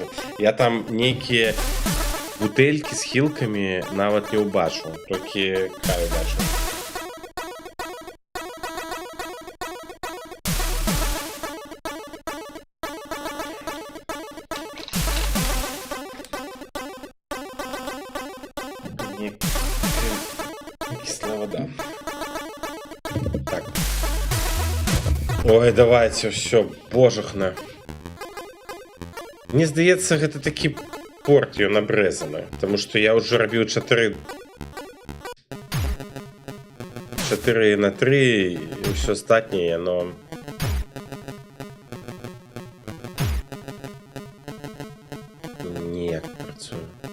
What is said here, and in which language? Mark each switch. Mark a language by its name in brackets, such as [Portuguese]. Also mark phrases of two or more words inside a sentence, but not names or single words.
[Belarusian] Я там некие бутельки с хилками нават не убачу, [Ukrainian] тільки краю бачу. Не... [Russian] Кислая вода. Так. Ой, давайте, все, [Belarusian] божахна. Мне здаецца, гэта такі порт ён абрэзаны, [Russian] потому что я уже [Belarusian] рабіў 4 на 3 і ўсё астатняе, но... Не, працую.